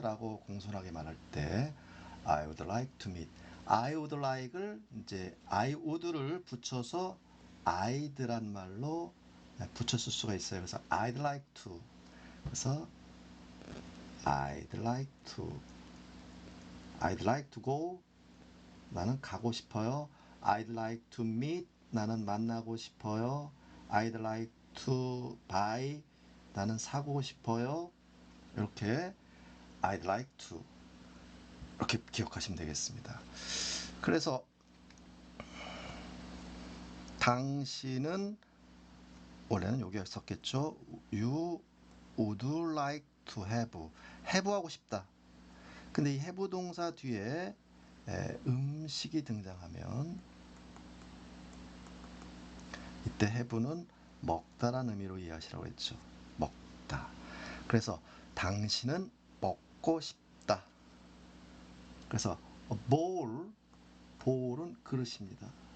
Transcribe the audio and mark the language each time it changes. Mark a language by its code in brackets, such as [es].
[ko] 라고 공손하게 말할 때 [en] I would like to meet. [ko] I would like을 이제 I would를 붙여서 I'd란 말로 붙였을 수가 있어요. 그래서 [en] I'd like to. 그래서 I'd like to. I'd like to go. [ko] 나는 가고 싶어요. [en] I'd like to meet. [ko] 나는 만나고 싶어요. [en] I'd like to buy. [ko] 나는 사고 싶어요. 이렇게 I'd like to 이렇게 기억하시면 되겠습니다. 그래서 당신은 원래는 여기에 썼겠죠. [en] You would like to have [ko] 하고 싶다. 근데 이 have 동사 뒤에 음식이 등장하면 이때 have는 먹다라는 의미로 이해하시라고 했죠. 먹다. 그래서 당신은 먹고 싶다. 그래서 bowl은 그릇입니다.